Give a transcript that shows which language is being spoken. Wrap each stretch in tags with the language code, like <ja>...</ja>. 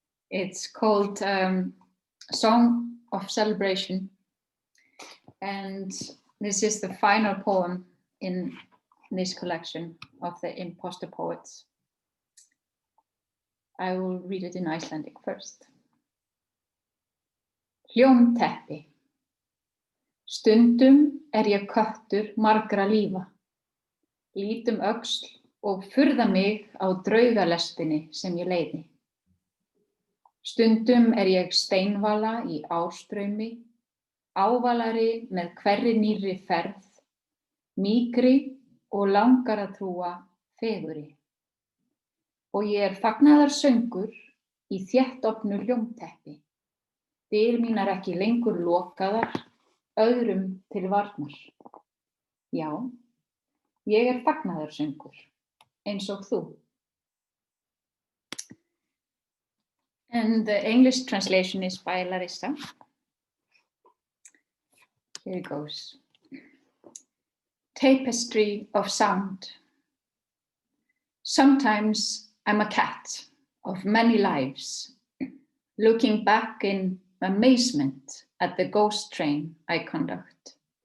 <en>It's called Song of Celebration. And this is the final poem in this collection of the Imposter Poets. I will read it in Icelandic first.</en> <is>Hljómteppi. Stundum ég köttur margra lífa. Lít öxl og furða mig á draugalestinni sem ég leiði. Stundum ég steinvala í ástraumi, ávalari með hverri nýrri ferð, mýkri og langar að trúa fegurri. Og ég fagnaðarsöngur í þéttofnu hljómteppi. Dyr mínar ekki lengur lokaðar, öðrum til varnar. Já, ég fagnaðarsöngur, eins og þú.</is> <en>And the English translation is by Larissa. Here it goes. Tapestry of sound. Sometimes I'm a cat of many lives, looking back in amazement at the ghost train I conduct.</en>